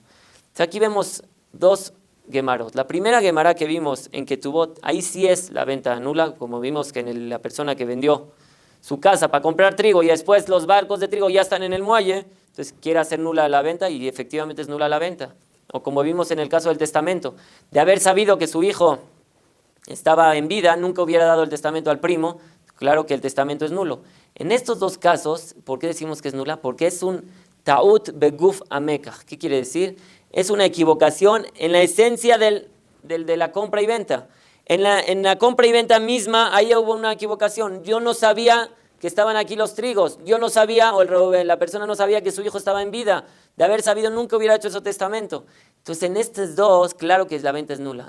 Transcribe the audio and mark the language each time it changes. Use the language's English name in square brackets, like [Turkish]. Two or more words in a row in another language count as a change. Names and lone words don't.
[Spanish] Entonces aquí vemos dos Gemarot. La primera Gemara que vimos en Ketubot, ahí sí es la venta nula, como vimos que la persona que vendió su casa para comprar trigo y después los barcos de trigo ya están en el muelle, entonces quiere hacer nula la venta y efectivamente es nula la venta. O como vimos en el caso del testamento, de haber sabido que su hijo estaba en vida, nunca hubiera dado el testamento al primo, claro que el testamento es nulo. En estos dos casos, ¿por qué decimos que es nula? Porque es un [Hebrew] טעות בגוף המקח. [Spanish] ¿Qué quiere decir? Es una equivocación en la esencia de la compra y venta. En la compra y venta misma, ahí hubo una equivocación. Yo no sabía que estaban aquí los trigos. Yo no sabía, la persona no sabía que su hijo estaba en vida. De haber sabido, nunca hubiera hecho ese testamento. Entonces, en estos dos, claro que la venta es nula.